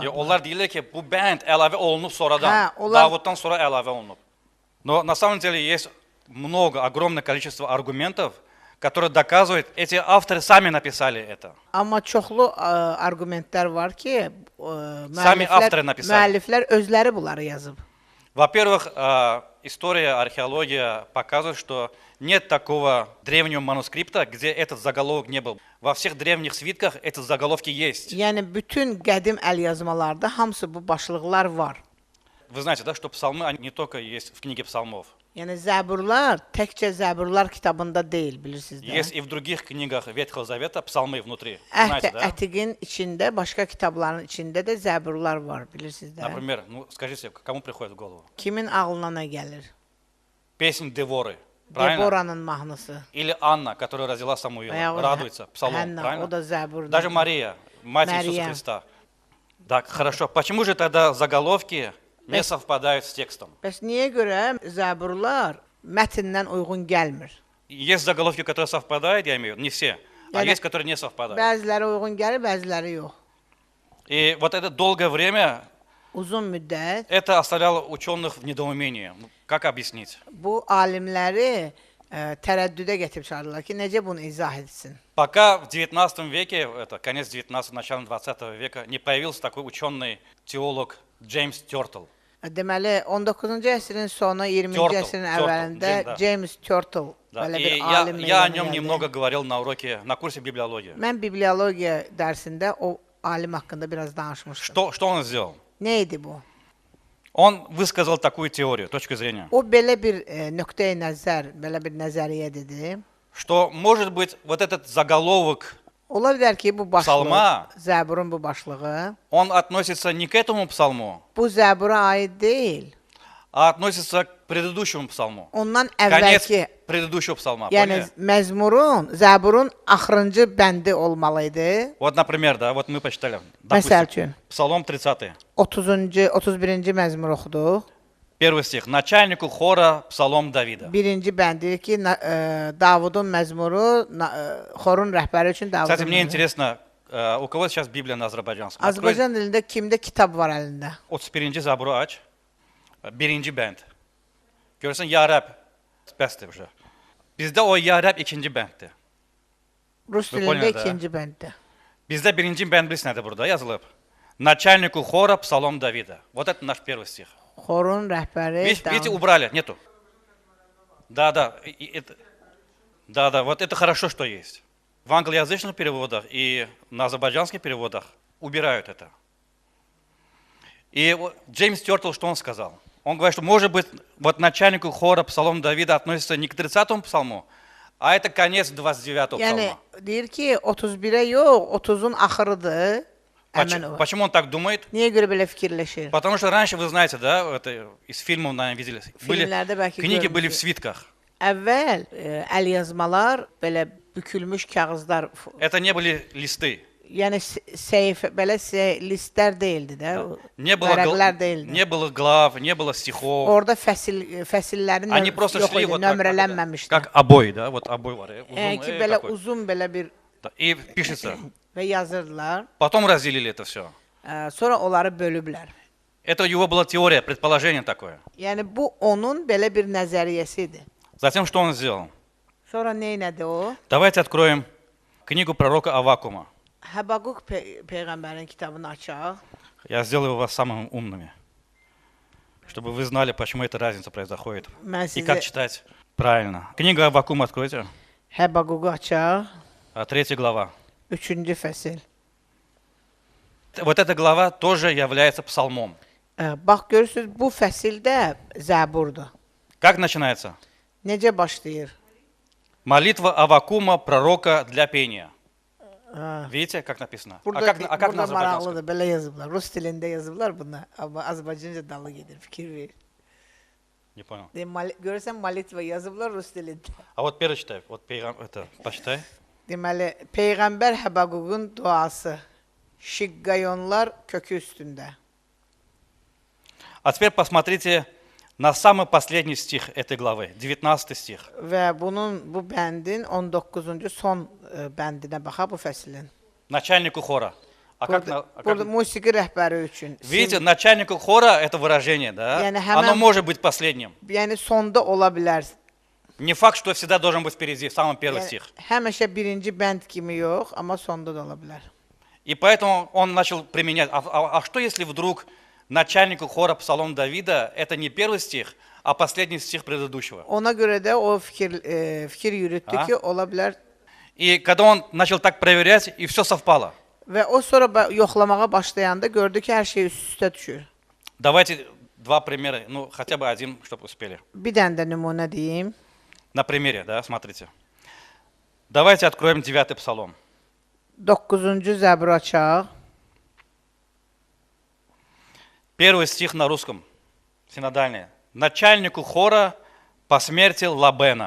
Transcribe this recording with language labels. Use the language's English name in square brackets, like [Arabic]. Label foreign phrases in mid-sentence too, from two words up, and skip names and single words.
[Azerbaijani] Ya onlar deyirlər ki, bu bənd əlavə olunub sonradan. Hə, onlar- Davuddan sonra əlavə olunub. [Russian] Но на самом деле есть много, огромное количество аргументов, которые доказывают, эти авторы сами написали это. [Azerbaijani] Amma çoxlu arqumentlər var ki, [Russian] Сами авторы написали. [Azerbaijani] müəlliflər özləri bunları yazıb. [Russian] Во-первых, история, археология показывает, что нет такого древнего манускрипта, где этот заголовок не был. Во всех древних свитках эти заголовки есть. [Azerbaijani] Yəni bütün qədim əlyazmalarda hamısı bu başlıqlar var. [Russian] Вы знаете, да, что псалмы, они не только есть в книге псалмов. [Azerbaijani] Yəni Zəburlar təkcə Zəburlar kitabında deyil, bilirsiniz də. [Russian] Есть и в других книгах Ветхого Завета псалмы внутри. Вы знаете, да? [Azerbaijani] Ətiqin içində, başqa kitabların içində də Zəburlar var, bilirsiniz də. [Russian] Например, ну скажите, кому приходит в голову? [Azerbaijani] Kimin ağlına nə gəlir? [Russian] Песнь Деворы, правильно? [Azerbaijani] Deboranın mahnısı. [Russian] Или Анна, которая родила Самуила, [Azerbaijani] Vəyahut [Russian] радуется, псалом, [Azerbaijani] Hənna, o [Russian] правильно? [Azerbaijani] da Zəburdur. [Russian] Даже Мария, мать Иисуса Мария. Христа. Так, хорошо. Почему же тогда заголовки не совпадают с текстом? [Azerbaijani] Bəs niyə görə Zəburlar mətndən uyğun gəlmir? [Russian] Есть заголовки, которые совпадают, я имею в виду, не все, а Я есть, да- которые не совпадают. [Azerbaijani] Bəziləri uyğun gəlir, bəziləri yox. [Russian] И вот это долгое время [Azerbaijani] Uzun müddət [Russian] это оставляло ученых в недоумении. Ну, как объяснить? [Azerbaijani] bu alimləri tərəddüdə gətirib çıxardılar ki, necə bunu izah etsin? [Russian] Пока в 19 веке, это конец 19 начало 20 века, не появился такой ученый теолог Джеймс Тёртл. [Azerbaijani] Deməli, 19-cu əsrin sonu, 20-ci Turtle, əsrin Turtle, əvvəlində da. James Turtle [Russian] Да. [Azerbaijani] belə [Russian] И [Azerbaijani] bir [Russian] я, [Azerbaijani] alim [Russian] я о [Azerbaijani] meydana [Russian] нем [Azerbaijani] gəldi. [Russian] немного говорил на уроке, на курсе библиологии. [Azerbaijani] Mən bibliologiya dərsində o alim haqqında biraz danışmışdım. [Russian] Что он сделал? [Azerbaijani] Nə idi bu? [Russian] Он высказал такую теорию, точку зрения, [Azerbaijani] O belə bir nöqteyi nəzər, belə bir nəzəriyyə dedi. [Russian] что может быть вот этот заголовок, [Azerbaijani] Ola bilər ki, bu başlıq, [Russian] Psalma. [Azerbaijani] Zəburun bu başlığı, [Russian] он относится не к этому псалму, [Azerbaijani] bu Zəbura aid deyil. [Russian] а относится к предыдущему псалму. [Azerbaijani] Ondan [Russian] Конец [Azerbaijani] əvvəlki, [Russian] предыдущего псалма. [Azerbaijani] yəni [Russian] Поняли? [Azerbaijani] məzmurun, Zəburun axırıncı bəndi olmalı idi. [Russian] Вот, например, да, вот мы почитали. [Azerbaijani] Məsəl [Russian] Допустим, [Azerbaijani] üçün, [Russian] Псалом 30, [Azerbaijani] 30-cu, 31-ci məzmur oxuduq. [Russian] первый стих. Начальнику хора Псалом Давида. [Azerbaijani] Birinci bənd deyir ki, Davudun məzmuru, xorun rəhbəri üçün Davudun [Russian] Кстати, мне [Azerbaijani] məzmuru. [Russian] интересно, у кого сейчас Библия на азербайджанском? Открой [Azerbaijani] Azərbaycan dilində kimdə kitab var əlində? 31 zaburu aç. Birinci bənd. Görürsən, Ya Rəbb. Bəsdir уже. Bizdə o Ya Rəbb ikinci bənddir. Rus Bu dilində Polonya'da. ikinci bənddir. Bizdə birinci bənd bilirsən nədir burada yazılıb? [Russian] Начальнику хора Псалом Давида. Вот это наш первый стих. [Azerbaijani] Xorun rəhbəri [Russian] Видите, убрали, нету. Да, да, вот это хорошо, что есть. В англоязычных переводах и на азербайджанских переводах убирают это. И вот Джеймс Тёртл, что он сказал? Он говорит, что может быть, вот начальнику хора Псалом Давида относится не к 30-му псалму, а это конец 29-го [Azerbaijani] Yəni [Russian] псалма. [Azerbaijani] deyir ki, 31-ə yox, 30-un axırıdır. Həmin o. [Russian] Почему он так думает? [Azerbaijani] Niyə görə belə fikirləşir? [Russian] Потому что раньше, вы знаете, да, это из фильмов, наверное, видели, [Azerbaijani] Filmlərdə bəlkə [Russian] книги были в [Azerbaijani] görmüsünüz. [Russian] свитках. [Azerbaijani] Əvvəl əlyazmalar belə bükülmüş kağızlar, [Russian] Это не были листы. [Azerbaijani] yəni belə listlər deyildi də, o [Russian] Не было, [Azerbaijani] vərəqlər deyildi. [Russian] не было глав, не было стихов. [Azerbaijani] Orada fəsillərin [Russian] Они просто [Azerbaijani] yox [Russian] шли [Azerbaijani] idi, [Russian] вот так, [Azerbaijani] nömrələnməmişdi. [Russian] как обои, да, вот обои. [Azerbaijani] Yəni ki, belə uzun belə bir [Russian] Да, и пишется. [Azerbaijani] və yazırdılar. [Russian] Потом разделили это все. [Azerbaijani] Sonra onları bölüblər. [Russian] Это его была теория, предположение такое. [Azerbaijani] Yəni bu onun belə bir nəzəriyyəsi idi. [Russian] Затем что он сделал? [Azerbaijani] Sonra nə etdi o? [Russian] Давайте откроем книгу пророка Аввакума. [Azerbaijani] Həbaquq peyğəmbərin kitabını açaq. [Russian] Я сделаю вас самыми умными, чтобы вы знали, почему эта разница происходит [Azerbaijani] Mən [Russian] и как [Azerbaijani] sizə [Russian] читать правильно. Книга Аввакума откройте, [Azerbaijani] Həbaququ açaq. [Russian] 3 глава. [Azerbaijani] 3-cü fəsil. [Russian] Вот эта глава тоже является псалмом. [Azerbaijani] Bax görürsüz, bu fəsildə Zəburdur. [Russian] Как начинается? [Azerbaijani] Necə başlayır? [Russian] Молитва Аввакума, пророка для пения. [Azerbaijani] Ha. [Russian] Видите, как написано? [Azerbaijani] Burada, [Russian] а как на [Azerbaijani] burada [Russian] азербайджанском? [Azerbaijani] maraqlıdır, belə yazıblar. Rus dilində yazıblar bunu, amma Azərbaycanca dalı gedir, fikir ver. [Russian] Не понял. [Azerbaijani] Görürsən, malitva yazıblar Rus dilində. [Russian] А вот первый читай, вот это, почитай. [Azerbaijani] Deməli, Peyğəmbər Həbaququn duası. Şiqqayonlar kökü üstündə. [Russian] А теперь посмотрите на самый последний стих этой главы, 19 стих. [Azerbaijani] Və bu bəndin 19-cu son bəndinə baxa bu fəslin. [Russian] Начальнику хора. [Azerbaijani] Burada musiqi rəhbəri üçün. [Russian] Видите, начальнику хора это выражение, да? [Azerbaijani] Yani [Russian] Оно может быть последним. [Azerbaijani] Yəni sonda ola bilər. [Russian] Не факт, что всегда должен быть впереди, в самом первый [Azerbaijani] Yəni, [Russian] стих. [Azerbaijani] həmişə birinci bənd kimi yox, amma sonda da ola bilər. [Russian] И поэтому он начал применять. А что если вдруг начальнику хора Псалом Давида это не первый стих, а последний стих предыдущего? [Azerbaijani] Ona görə də o fikir yürütdü ki, ola bilər. [Russian] И когда он начал так проверять, и все совпало. [Azerbaijani] Və o sonra yoxlamağa başlayanda gördü ki, hər şey üst-üstə düşür. [Russian] Давайте два примера, ну хотя бы один, чтобы успели. [Azerbaijani] Bir dənə də nümunə deyim. [Russian] На примере, да, смотрите. Давайте откроем 9-й Псалом. [Azerbaijani] 9-cu Zəbur açaq. [Russian] Первый стих на русском, синодальный. Начальнику хора по смерти Лабена.